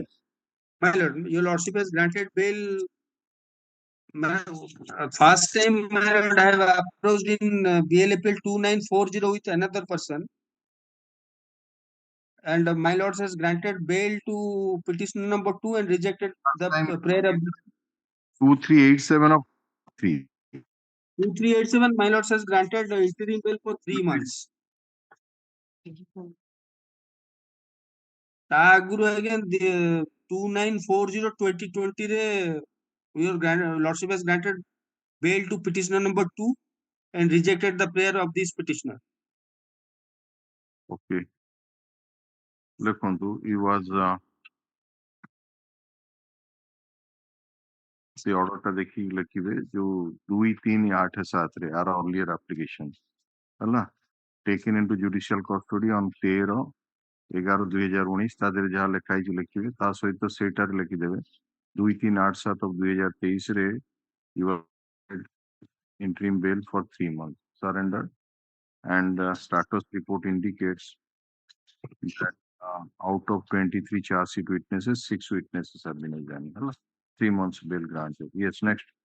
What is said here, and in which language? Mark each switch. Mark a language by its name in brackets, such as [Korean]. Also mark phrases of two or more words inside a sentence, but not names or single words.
[English] My lord, your lordship has granted bail. First time, my lord, I have approached in BLAPL 2940 with another person. And my lord has granted bail to petitioner number 2 and rejected the prayer of 2387 of 3. 2387. My lord has granted interim bail for 3 months. [Odia] ତା ଆଗରୁ ଆଜ୍ଞା [English] 2940/2020 ରେ your lordship has granted bail to petitioner number 2 and rejected the prayer of this petitioner. [Odia] Okay. ଦେଖନ୍ତୁ [English] he was [Odia] ସେ order ଟା ଦେଖିକି ଲେଖିବେ ଯୋଉ 2387 ରେ ଆର [English] earlier application [Odia] ହେଲା [English] taken into judicial custody on 13/11/2019 [Odia] ତା ଦେହରେ ଯାହା ଲେଖା ହେଇଛି ଲେଖିବେ ତା ସହିତ ସେଇଟାରେ ଲେଖିଦେବେ [English] 2387/2023 ରେ you were interim bail for 3 months surrendered and status report indicates that out of 23 charge sheet witnesses 6 witnesses have been examined ହେଲା 3 months bail granted. Yes, next.